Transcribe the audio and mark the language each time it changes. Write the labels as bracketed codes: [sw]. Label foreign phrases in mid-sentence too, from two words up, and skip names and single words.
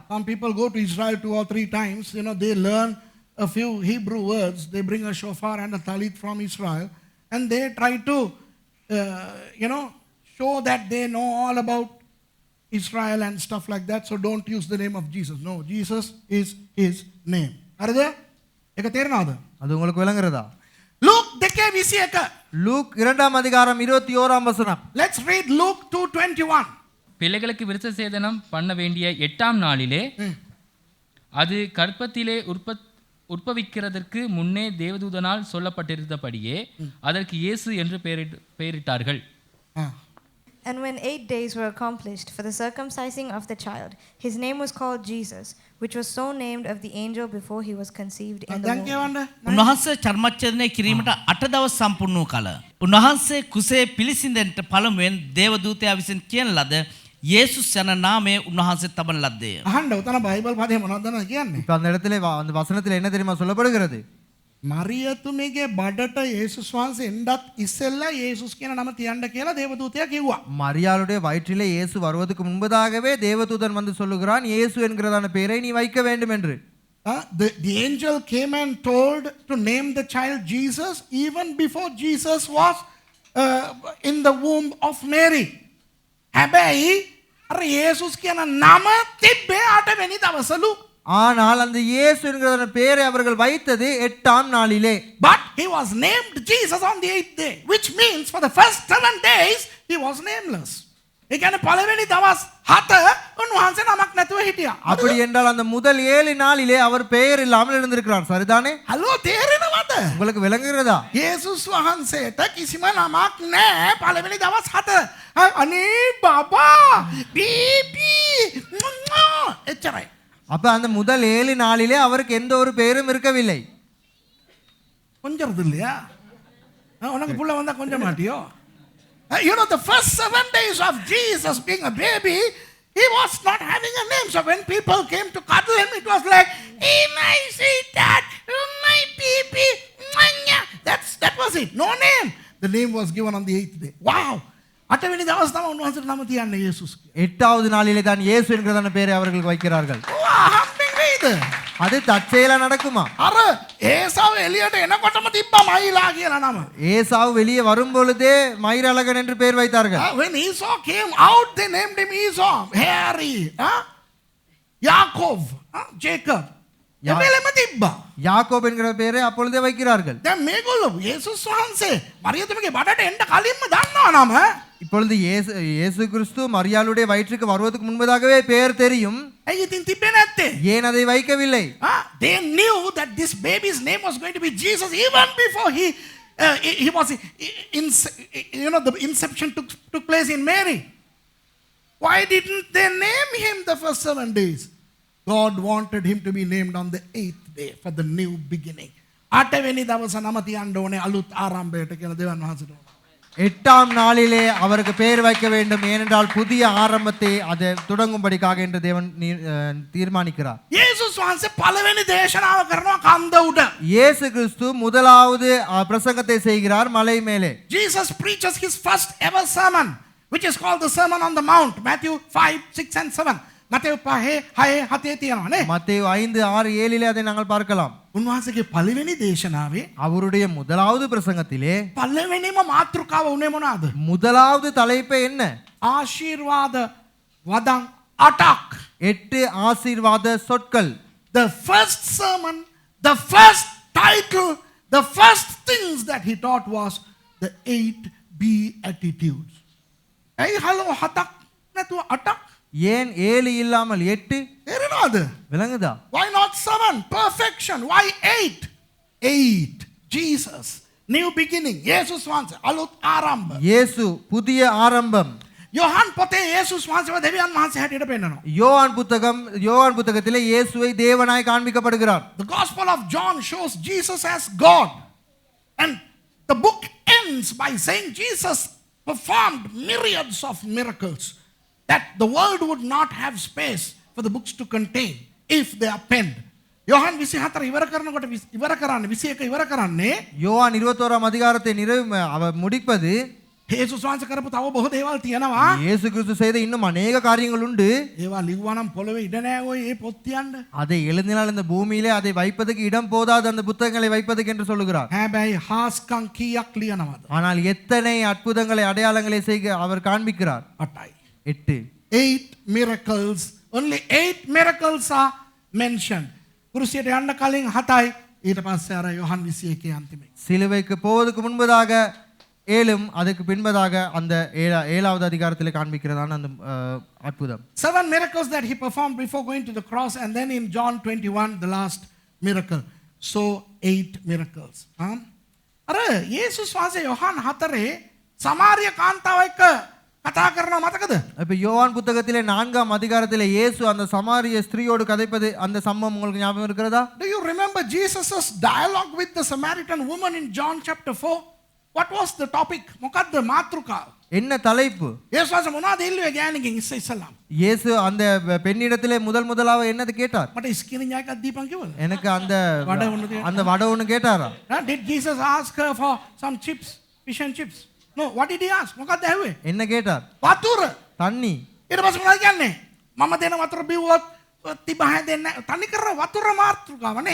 [en] Some people go to Israel 2 or 3 times, they learn a few Hebrew words, they bring a shofar and a talit from Israel and they try to show that they know all about Israel and stuff like that, so don't use the name of Jesus. No, Jesus is his name. [si] හරිද? ඒක තේරෙනවද? [ta] அது உங்களுக்கு விளங்குறதா? [en] Luke 2:21. [ta] லூக் 2 அதிகாரம் 21 வசனம். [en] Let's read Luke 2:21. [ta] பிள்ளைகளுக்கு விருத்த சேதனம் பண்ண வேண்டிய 8ஆம் நாளிலே அது கர்ப்பத்திலே உற்பவிக்கிறதற்கு முன்னே தேவதூதனால் சொல்லப்பட்டிருந்தபடியே அதற்கு இயேசு என்று பெயரிட்டார்கள். [en] And when 8 days were accomplished for the circumcising of the child, his name was called Jesus, which was so named of the angel before he was conceived in the womb. [si] උන්වහන්සේ චර්මච්ඡේදනය කිරීමට 8 දවස් සම්පූර්ණ වූ කල උන්වහන්සේ කුසේ පිළිසිඳෙන්ට පළමුවෙන් දේවදූතයා විසින් කියන ලද යේසුස් යන නාමය උන්වහන්සේ තබන ලද්දේ. අහන්න උතන බයිබල් පදේ මොනවද කියන්නේ? [ta] இப்போ அந்த இடத்துல அந்த வசனத்தில் என்ன தெரியுமா சொல்லப்படுகிறது? [si] මරියතුමගේ බඩට යේසුස් වහන්සේ එන්නත් ඉස්සෙල්ලා යේසුස් කියන නම තියන්න කියලා දේවදූතයා කිව්වා. [ta] மரியாளுடைய வயிற்றிலே இயேசு வருவதற்கு முன்பதாகவே தேவதூதன் வந்து சொல்லுகிறான் இயேசு என்கிறதான பெயரை நீ வைக்க வேண்டும் என்று. [en] The angel came and told to name the child Jesus even before Jesus was in the womb of Mary. [si] හැබැයි අර යේසුස් කියන නම තිබ්බේ 8 වෙනි දවසලු. [ta] ஆனால் அந்த இயேசு என்கிற பெயரை அவர்கள் வைத்தது 8ஆம் நாளிலே. [en] But he was named Jesus on the 8th day, which means for the first 7 days he was nameless. [si] ඒ කියන්නේ පළවෙනි දවස් 7 උන්වහන්සේ නමක් නැතුව හිටියා. [ta] அப்படி என்றால் அந்த முதல் 7 நாளிலே அவர் பெயர் இல்லாமல் இருந்திருக்கிறார். சரிதானே? [si] හලෝ තේරෙනවද? [ta] உங்களுக்கு விளங்குகிறதா? [si] යේසුස් වහන්සේට කිසිම නමක් නැහැ පළවෙනි දවස් 7. අනේ බබා බීබී එච්චරයි. [ta] அப்ப அந்த முதல் 7 நாளிலே அவருக்கு எந்த ஒரு பெயரும் இருக்கவில்லை. கொஞ்சம் இல்லையா? உனக்கு புள்ள வந்தா கொஞ்சம் மாட்டியோ? [en] You know, the first 7 days of Jesus being a baby, he was not having a name. So when people came to cuddle him, it was like, hey, my sweetheart, my baby. That was it. No name. The name was given on the 8th day. Wow. [si] අටවෙනි දවස් තමයි උන්වහන්සේට නම තියන්නේ යේසුස්. [ta] 8வது நாளிலே தான் இயேசு என்கிறதான பெயரை அவர்கள் வைக்கிறார்கள். அது தற்செயலா நடக்குமா? [si] අර ඒසාව එළියට එනකොටම තිබ්බා මයිලා කියලා නම. [ta] ஏசாவு வெளியே வரும் பொழுதே மயிரழகன் என்று பெயர் வைத்தார்கள். [en] When Esau came out, they named him Esau, Harry, Yaakov, Jacob. [si] එමෙලෙම තිබ්බා. [ta] யாக்கோப் என்கிற பெயரை அப்பொழுதே வைக்கிறார்கள். [si] දැන් මේගොල්ලෝ යේසුස් වහන්සේ මරියතුමගේ බඩට එන්න කලින්ම දන්නවා නම. [ta] இப்பொழுது இயேசு கிறிஸ்து மரியாளுடைய வயிற்றுக்கு வருவதற்கு முன்பதாகவே பெயர் தெரியும். [si] ඇයි ඉතින් තිබ්බේ නැත්තේ? [ta] ஏன் அதை வைக்கவில்லை? [en] They knew that this baby's name was going to be Jesus even before he was the inception took place in Mary. Why didn't they name him the first 7 days? God wanted him to be named on the 8th day for the new beginning. [si] 8 වෙනි දවස නම තියන්න ඕනේ අලුත් ආරම්භයට කියලා දෙවන් වහන්සේට. [ta] 8ஆம் நாளிலே அவருக்கு பெயர் வைக்க வேண்டும் ஏனென்றால் புதிய ஆரம்பத்தை அது தொடங்கும்படிக்காக என்று தேவன் தீர்மானிக்கிறார். [si] යේසුස් වහන්සේ පළවෙනි දේශනාව කරනවා කන්ද උඩ. [ta] இயேசு கிறிஸ்து முதலாவது பிரசங்கத்தை செய்கிறார் மலை மேலே. [en] Jesus preaches his first ever sermon, which is called the Sermon on the Mount, Matthew 5, 6 and 7. [si] මතෙව් 5, 6, 7 තියෙනවා නේ. [ta] மத்தேயு 5, 6, 7 அதை நாங்கள் பார்க்கலாம். [si] උන්වහන්සේගේ පළවෙනි දේශනාවේ [ta] அவருடைய முதலாவது பிரசங்கத்திலே [si] පළවෙනිම මාතෘකාව උනේ මොනවාද? [ta] முதலாவது தலைப்பு என்ன? [si] ආශිර්වාද වදන් 8ක්. [ta] 8 ஆசீர்வாத சொற்கள். [en] The first sermon, the first title, the first things that he taught was the 8 beatitudes. [si] ඇයි හලෝ 7ක් නැතුව 8ක්? [ta] ஏன் 7 இல்லாமல் 8? [si] තේරෙනවද? [ta] விளங்குதா? [en] Why not 7? Perfection. Why 8? 8. Jesus. New beginning. [si] යේසුස් වහන්සේ අලුත් ආරම්භ. [ta] இயேசு புதிய ஆரம்பம். [si] යොහන් පොතේ යේසුස් වහන්සේව දෙවියන් වහන්සේ හැටියට පෙන්නනවා. [ta] யோவான் புத்தகத்திலே இயேசுவை தேவனாய் காண்பிக்கப்படுகிறார். [en] The Gospel of John shows Jesus as God. And the book ends by saying Jesus performed myriads of miracles that the world would not have space for the books to contain if they are penned. [si] யோவான் 24 ඉවර කරනකොට ඉවර කරන්නේ 21 ඉවර කරන්නේ [ta] யோவான் 21ஆம் அதிகாரத்தை முடிப்பது [si] යේසුස් වහන්සේ කරපු තව බොහෝ දේවල් තියෙනවා. [ta] இயேசு கிறிஸ்து செய்த இன்னும் अनेक காரியங்கள் உண்டு. [si] ඒවා ලිව්වා නම් පොළවේ ඉඩ නැහැ ඔය මේ පොත් තියන්න. [ta] அதை எழுதினால் இந்த பூமியிலே அதை வைப்பதற்கு இடம் போதாது அந்த புத்தகங்களை வைப்பதற்கு என்று சொல்லுகிறார். [si] හැබැයි හාස්කම් කීයක් ලියනවද? [ta] ஆனால் எத்தனை அற்புதங்களை அடையாளங்களை செய்க அவர் காண்பிக்கிறார். [si] 8යි. 8. [en] 8 miracles. Only 8 miracles are mentioned. කුරුසියට යන්න කලින් 7යි. ඊට පස්සේ අර යොහන් 21 අන්තිමේ. சிலுவைக்கு போவதற்கு முன்பதாக ஏழும் அதுக்கு பின்பதாக அந்த ஏழாவது அதிகாரத்தில் காண்பிக்கிறதான அந்த அற்புதம். 7 miracles that he performed before going to the cross, and then in John 21 the last miracle. So 8 miracles. [si] අර යේසුස් වහන්සේ යොහන් 4 සමාරිය කාන්තාව එක්ක කතා කරනවා මතකද? [ta] இப்போ யோவான் புத்தகத்திலே 4ஆம் அதிகாரத்திலே இயேசு அந்த சமாரிய ஸ்திரீயோடு கதைப்பது அந்த சம்பவம் உங்களுக்கு ஞாபகம் இருக்கிறதா? [en] Do you remember Jesus' dialogue with the Samaritan woman in John chapter 4? What was the topic? [si] මොකද්ද මාතෘකාව? [ta] என்ன தலைப்பு? [si] යේසුස් වහන්සේ මොනවද ඉල්ලුවේ ගෑණිගෙන් ඉස්සෙල්ලාම? [ta] இயேசு அந்த பெண்ணிடத்திலே முதலாக என்னது கேட்டார்? [si] මට ස්කිරින් එකක් දීපන් කිව්වද? [ta] எனக்கு அந்த வடை ஒன்று கேட்டாரா? [en] Did Jesus ask her for some chips, fish and chips? No, what did he ask? [si] මොකක්ද ඇහුවේ? [ta] என்ன கேட்டார்? [si] වතුර. [ta] தண்ணி. [si] ඊට පස්සේ මොනවද කියන්නේ? මම දෙන වතුර බිව්වොත් තිබහ දෙන්න තනි කර වතුර මාතෘකාවනේ.